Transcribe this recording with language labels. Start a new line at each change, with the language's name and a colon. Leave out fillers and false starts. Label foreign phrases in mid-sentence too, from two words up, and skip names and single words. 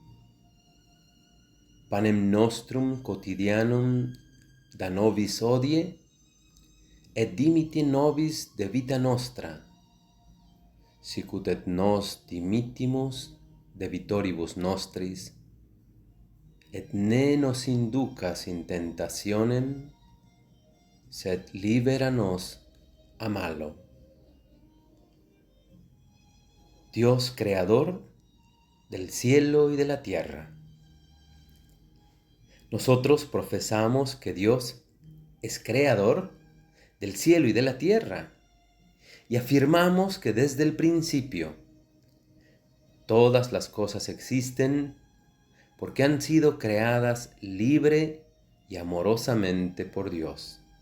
Latin: Panem nostrum quotidianum da nobis hodie, et dimitti nobis de vita nostra, sicut et nos dimittimus debitoribus nostris, et ne nos inducas in tentationem, sed libera nos a malo.
Spanish: Dios creador del cielo y de la tierra. Nosotros profesamos que Dios es creador del cielo y de la tierra, y afirmamos que desde el principio todas las cosas existen porque han sido creadas libre y amorosamente por Dios.